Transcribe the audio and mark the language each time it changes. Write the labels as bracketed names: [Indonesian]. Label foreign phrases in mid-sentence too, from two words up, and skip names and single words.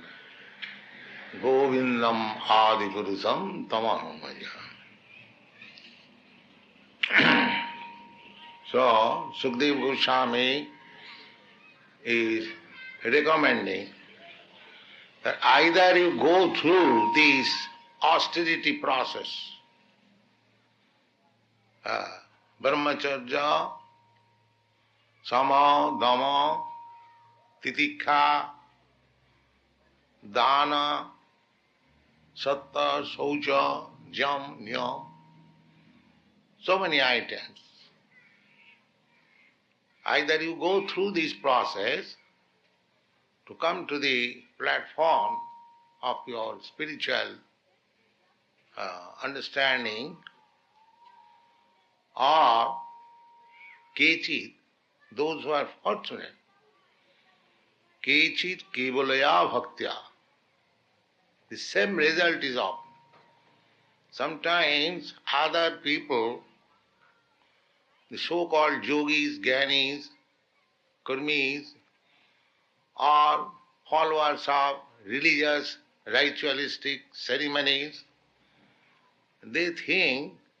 [Sanskrit] Govindam Adipurusam Tamaham Bhajami. [English] So, Sukadeva Goswami is recommending that either you go through this austerity process, brahmacharya, [Sanskrit] sama, dhamma, titikha, dana, satta, saucha, jam, nyam, [English] so many items. Either you go through this process to come to the platform of your spiritual understanding, or kechit, those who are fortunate, [Sanskrit] kechit kevalaya bhaktya, [English] the same result is often. Sometimes other people, the so-called yogis, jnanis, karmis, or followers of religious, ritualistic ceremonies, they think